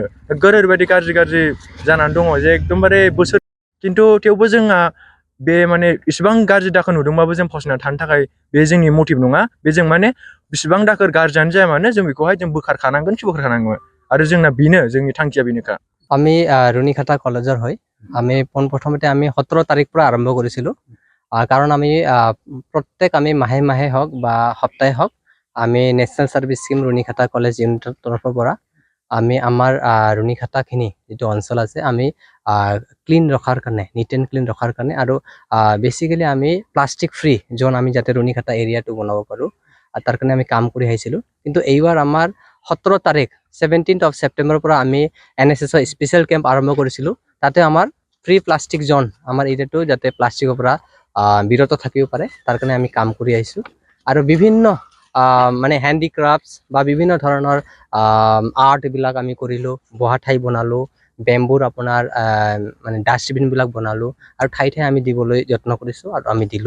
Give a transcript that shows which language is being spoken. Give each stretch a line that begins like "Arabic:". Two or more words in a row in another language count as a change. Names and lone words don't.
Bodo: ओरैबायदि गाज्रि जानानै दङ जे एकदमबारे बोसोर, खिन्थु थेवबो जोंहा बे माने इसिबां गाज्रि दाखोर नुदोंबाबो जों फावसायनानै थानो थाखाय बे जोंनि मटिभ नङा। बे जों माने बिसिबां दाखोर गाज्रियानो जाया मानो जों बेखौहाय जों बोखारखानांगोन आरो जोंना बेनो, जोंनि थांखिया बेनोखा।
Assamese: আমি रुनिकाटा कलेजर হয়। আমি পোনপ্ৰথমতে আমি 17 তাৰিখ পৰা আৰম্ভ কৰিছিলোঁ। কাৰণ আমি প্ৰত্যেক আমি মাহে হওক বা সপ্তাহে হওক আমি নেশ্যনেল সাৰ্ভিস স্কিম रुनिकाटा কলেজ ইউনিটৰ তৰফৰ পৰা আমি আমাৰ रुनिकाटाখিনি যিটো অঞ্চল আছে আমি ক্লিন ৰখাৰ কাৰণে,
English: neat and clean
Assamese: ৰখাৰ কাৰণে, আৰু বেচিকেলি আমি
English: plastic free zone
Assamese: আমি যাতে रुनिकाटा এৰিয়াটো বনাব পাৰোঁ তাৰ কাৰণে আমি কাম কৰি আহিছিলোঁ। কিন্তু এইবাৰ আমাৰ 17 তাৰিখ
English: 17th of September
Assamese: পৰা আমি NSS
English: special camp
Assamese: আৰম্ভ কৰিছিলোঁ। তাতে আমাৰ
English: free plastic zone
Assamese: আমাৰ এৰিয়াটো যাতে প্লাষ্টিকৰ পৰা বিৰত থাকিব পাৰে তাৰ কাৰণে আমি কাম কৰি আহিছোঁ। আৰু বিভিন্ন মানে হেণ্ডিক্ৰাফ্টছ বা বিভিন্ন ধৰণৰ আৰ্টবিলাক আমি কৰিলোঁ, বহা ঠাই বনালোঁ, বেম্বুৰ আপোনাৰ মানে ডাষ্টবিনবিলাক বনালোঁ, আৰু ঠাই আমি দিবলৈ যত্ন কৰিছোঁ, আৰু আমি দিলোঁ।